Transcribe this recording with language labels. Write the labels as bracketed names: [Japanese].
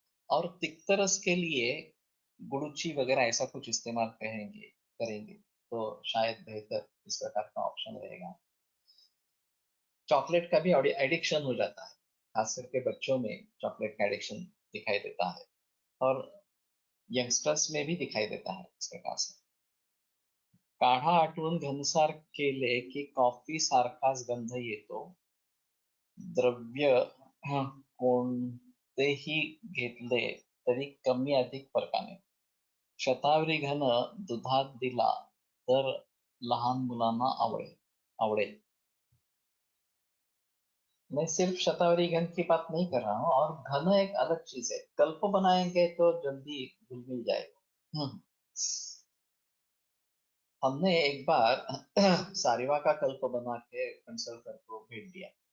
[Hindi] और तिक्त रस के लिए गुड़ुची वगैरह ऐसा कुछ इस्तेमाल करेंगे तो शायद बेहतर इस प्रकार का ऑप्शन रहेगा। चॉकलेट का भी एडिक्शन हो जाता है, खास करके बच्चों में चॉकलेट का एडिक्शन दिखाई देता है, और यंगस्टर्स में भी दिखाई देता है इस प्रकार से। [Marathi] काढा आटवून घनसार केले की कॉफी सारखाच गंध येतो, द्रव्य कोणतेही घेतले तरी कमी अधिक फरकाने, शतावरी घन दुधात दिला तर लहान मुलांना आवडेल। [Hindi] मैं सिर्फ शतावरी घन की बात नहीं कर रहा हूँ, और घन एक अलग चीज है, कल्प बनाएंगे तो जल्दी घुल मिल जाएगा। हमने एक बार सारीवा का कल्प बना के कंसल्टर को भेज दिया।